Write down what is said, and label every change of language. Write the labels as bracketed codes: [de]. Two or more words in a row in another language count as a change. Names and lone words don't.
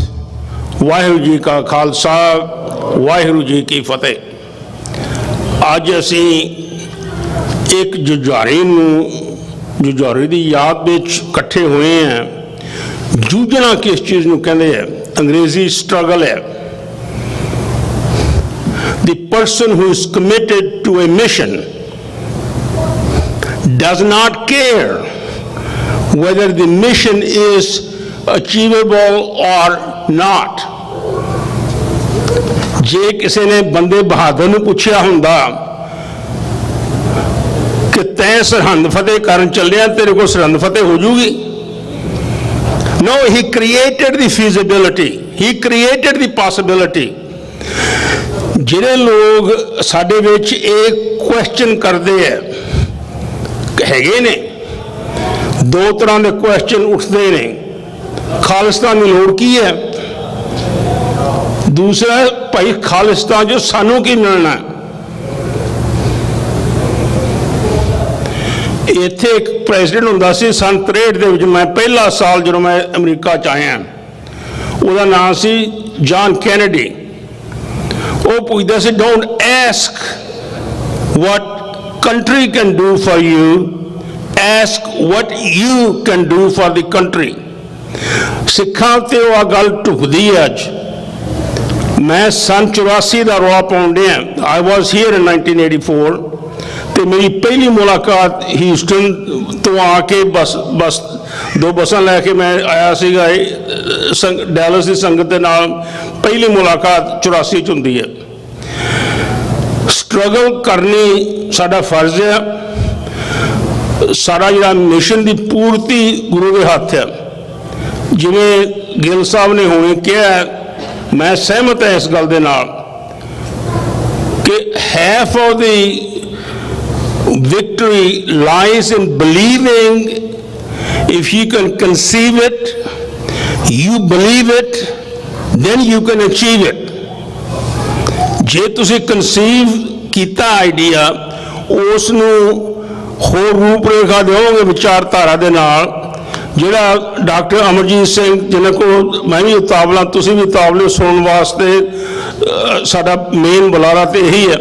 [pa] ਵਾਹਿਗੁਰੂ ਜੀ ਕਾ ਖਾਲਸਾ, ਵਾਹਿਗੁਰੂ ਜੀ ਕੀ ਫਤਿਹ। ਅੱਜ ਅਸੀਂ ਇੱਕ ਜੁਝਾਰੇ ਦੀ ਯਾਦ ਵਿੱਚ ਇਕੱਠੇ ਹੋਏ ਹਾਂ। ਜੂਝਣਾ ਕਿਸ ਚੀਜ਼ ਨੂੰ ਕਹਿੰਦੇ ਹੈ? ਅੰਗਰੇਜ਼ੀ ਸਟਰਗਲ ਹੈ। [en] The person who is committed to a mission does not care whether the mission is achievable or not. [pa] ਜੇ ਕਿਸੇ ਨੇ ਬੰਦੇ ਬਹਾਦਰ ਨੂੰ ਪੁੱਛਿਆ ਹੁੰਦਾ ਕਿ ਤੈਂ ਸਰਹੰਦ ਫਤਿਹ ਕਰਨ ਚੱਲਿਆ, ਤੇਰੇ ਕੋਲ ਸਰਹੰਦ ਫਤਿਹ ਹੋ ਜੂਗੀ? [en] No, he created the feasibility. He created the possibility. [pa] ਜਿਹੜੇ ਲੋਕ ਸਾਡੇ ਵਿੱਚ ਇਹ ਕੁਐਸਚਨ ਕਰਦੇ ਹੈ, ਹੈਗੇ ਨੇ ਦੋ ਤਰ੍ਹਾਂ ਦੇ ਕੁਐਸਚਨ ਉੱਠਦੇ ਨੇ। ਖਾਲਿਸਤਾਨ ਦੀ ਲੋੜ ਕੀ ਹੈ? ਦੂਸਰਾ ਭਾਈ ਖਾਲਿਸਤਾਨ ਜੋ ਸਾਨੂੰ ਕੀ ਮਿਲਣਾ। ਇੱਥੇ ਇੱਕ ਪ੍ਰੈਜ਼ੀਡੈਂਟ ਹੁੰਦਾ ਸੀ ਸੰਨ 63 ਦੇ ਵਿੱਚ, ਮੈਂ ਪਹਿਲਾ ਸਾਲ ਜਦੋਂ ਮੈਂ ਅਮਰੀਕਾ 'ਚ ਆਇਆ, ਉਹਦਾ ਨਾਮ ਸੀ ਜਾਨ ਕੈਨੇਡੀ। ਉਹ ਪੁੱਛਦਾ ਸੀ [en] don't ask what country can do for you, ask what you can do for the country. [pa] ਸਿੱਖਾਂ ਤੇ ਉਹ ਗੱਲ ਢੁਕਦੀ ਹੈ ਅੱਜ। ਮੈਂ ਸੰਨ 84 ਦਾ ਰੌਲਾ ਪਾਉਣ ਡਿਆ। [en] I was here in 1984 [pa] ਤੇ ਮੇਰੀ ਪਹਿਲੀ ਮੁਲਾਕਾਤ ਹਿਊਸਟਨ ਤੋਂ ਆ ਕੇ ਬਸ 2 ਬੱਸਾਂ ਲੈ ਕੇ ਮੈਂ ਆਇਆ ਸੀਗਾ ਡੈਲਸ ਦੀ ਸੰਗਤ ਦੇ ਨਾਲ। ਪਹਿਲੀ ਮੁਲਾਕਾਤ 84 ਚ ਹੁੰਦੀ ਹੈ। ਸਟਰਗਲ ਕਰਨੀ ਸਾਡਾ ਫਰਜ਼ ਹੈ। ਸਾਡਾ ਜਿਹੜਾ ਮਿਸ਼ਨ ਦੀ ਪੂਰਤੀ ਗੁਰੂ ਦੇ ਹੱਥ ਹੈ। ਜਿਵੇਂ ਗਿੱਲ ਸਾਹਿਬ ਨੇ ਹੁਣੇ ਕਿਹਾ, ਮੈਂ ਸਹਿਮਤ ਹਾਂ ਇਸ ਗੱਲ ਦੇ ਨਾਲ ਕਿ [en] half of the victory lies in believing. If you can conceive it, you believe it, then you can achieve it. [pa] ਜੇ ਤੁਸੀਂ ਕਨਸੀਵ ਕੀਤਾ ਆਈਡੀਆ, ਉਸ ਨੂੰ ਹੋਰ ਰੂਪਰੇਖਾ ਦਿਓਗੇ ਵਿਚਾਰਧਾਰਾ ਦੇ ਨਾਲ। ਜਿਹੜਾ ਡਾਕਟਰ ਅਮਰਜੀਤ ਸਿੰਘ, ਜਿਹਨਾਂ ਕੋਲ ਮੈਂ ਵੀ ਉਤਾਵਲਾ, ਤੁਸੀਂ ਵੀ ਉਤਾਵਲੇ ਸੁਣਨ ਵਾਸਤੇ, ਸਾਡਾ ਮੇਨ ਬੁਲਾਰਾ ਤੇ ਇਹੀ ਹੈ।